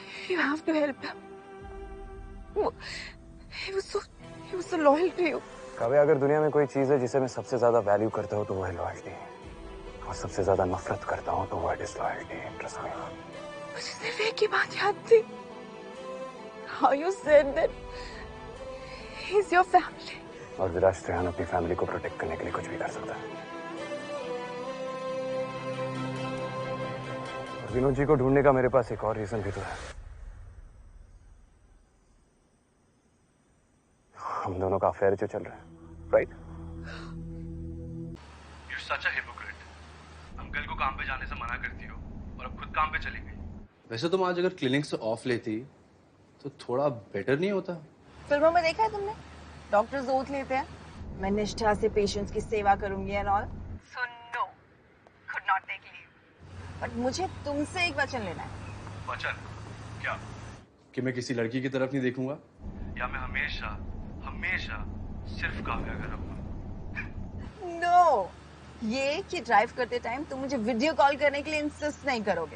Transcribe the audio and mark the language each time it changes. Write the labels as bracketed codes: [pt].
[en] You have to help him. He was so loyal to you. [hi] काव्य, अगर दुनिया में कोई चीज है जिसे मैं सबसे ज्यादा वैल्यू करता हूँ तो वो है लॉयल्टी, और सबसे ज्यादा नफरत करता हूँ तो वो है डिसलॉयल्टी। [en] Trust me. [hi] मुझे सिर्फ एक ही बात याद थी। [en] How you said that he's your family. [hi] और विराज त्रेहान अपनी फैमिली को प्रोटेक्ट करने के लिए कुछ भी कर सकता है। और विनोद जी को ढूंढने का मेरे पास एक और रीजन भी तो है। हम दोनों का अफेयर जो चल रहा है, right? [en] You're such a hypocrite. [hi] Uncle को काम पे जाने से मना करती हो और अब खुद काम पे चली गई। वैसे तुम आज अगर क्लिनिक से ऑफ लेती तो थोड़ा बेटर नहीं होता? फिल्मों में देखा है तुमने? डॉक्टर्स ओथ लेते हैं, मैं निष्ठा से पेशेंट्स की सेवा करूंगी [en] And all. So no, could not take leave. [hi] But मुझे तुमसे एक वचन लेना है। वचन? क्या? कि मैं किसी लड़की की तरफ नहीं देखूंगा, या मैं हमेशा सिर्फ काव्या का रहूंगा? नो, ये कि ड्राइव करते टाइम तुम मुझे वीडियो कॉल करने के लिए इंसिस्ट नहीं करोगे।